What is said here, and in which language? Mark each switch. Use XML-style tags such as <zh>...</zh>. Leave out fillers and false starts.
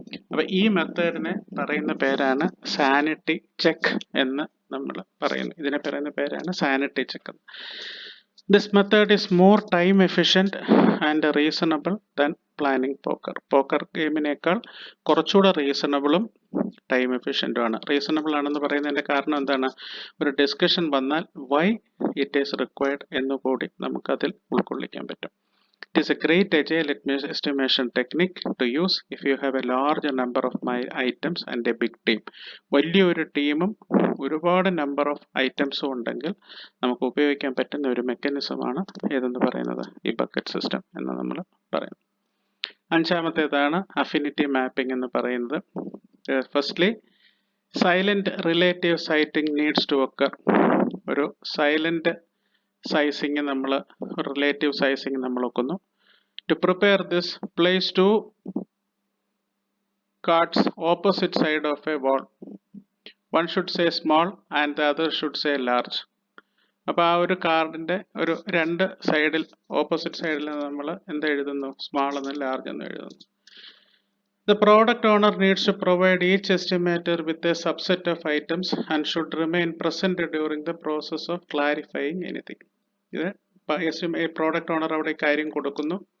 <ml>അപ്പൊ ഈ മെത്തേഡിനെ പറയുന്ന പേരാണ് സാനിറ്റി ചെക്ക് എന്ന് നമ്മൾ പറയുന്നു. ഇതിനെ പറയുന്ന പേരാണ് sanity check.</ml> <en>This method is more time efficient and reasonable than planning poker.</en> <ml>Pokker ഗെയിമിനേക്കാൾ കുറച്ചുകൂടെ റീസണബിളും ടൈം എഫിഷ്യൻറ്റും ആണ്. റീസണബിൾ ആണെന്ന് പറയുന്നതിൻ്റെ കാരണം എന്താണ്, ഒരു ഡിസ്കഷൻ വന്നാൽ</ml> <en>why it is required</en> <ml>എന്നുകൂടി നമുക്കതിൽ ഉൾക്കൊള്ളിക്കാൻ പറ്റും.</ml> <en>It is a great agile estimation technique to use if you have a large number of items and a big team.</en> <ml>വലിയൊരു ടീമും ഒരുപാട് നമ്പർ ഓഫ് ഐറ്റംസും ഉണ്ടെങ്കിൽ നമുക്ക് ഉപയോഗിക്കാൻ പറ്റുന്ന ഒരു മെക്കാനിസമാണ് ഏതെന്ന് പറയുന്നത് ഈ ബക്കറ്റ് സിസ്റ്റം എന്ന് നമ്മൾ പറയും. അഞ്ചാമത്തേതാണ് അഫിനിറ്റി മാപ്പിംഗ് എന്ന് പറയുന്നത്.</ml> <en>Firstly silent relative sizing needs to occur.</en> <ml>ഒരു സൈലന്റ് സൈസിങ് റിലേറ്റീവ് സൈസിങ് നമ്മൾ വെക്കുന്നു.</ml> <en>To prepare this, place two cards opposite side of a wall. One should say small and the other should say large.</en> <ml>അപ്പോൾ ആ ഒരു കാർഡിൻ്റെ ഒരു രണ്ട് സൈഡിൽ ഓപ്പോസിറ്റ് സൈഡിൽ നമ്മൾ എന്ത് എഴുതുന്നു? സ്മാൾ എന്ന് ലാർജ് എന്ന് എഴുതുന്നു.</ml> <en>The product owner needs to provide each estimator with a subset of items and should remain present during the process of clarifying anything.</en> <ml>ഇത് പ്രോഡക്റ്റ് ഓണർ അവിടെ കാര്യം കൊടുക്കുന്നു.</ml>